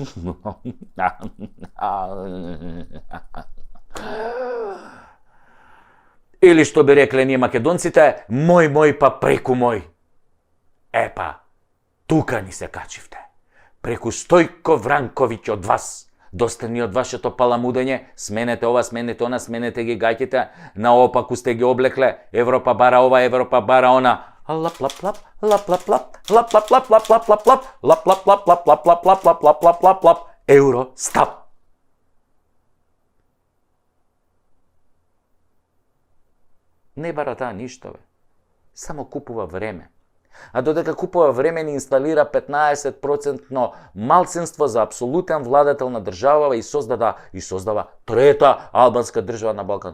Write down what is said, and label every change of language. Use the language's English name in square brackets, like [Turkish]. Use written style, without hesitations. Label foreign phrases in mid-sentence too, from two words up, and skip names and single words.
[Macedonian] Или што би рекле ние македонците, мој па преку мој. Епа, тука ни се качивте. Преку Стојко Вранковиќ од вас. Доста ни од вашето паламудење, сменете ова, сменете она, сменете ги гаќите, наопаку сте ги облекле, Европа бара ова, Европа бара она. Лап лап лап, лап лап лап, лап лап лап лап лап лап лап, лап лап лап лап лап лап лап лап лап лап лап лап, Евростап. Не бара таа ништо, бе. Само купува време. А додека купува време ни инсталира 15% малцинство за апсолутен владател на држава и создава трета албанска држава на Балкан.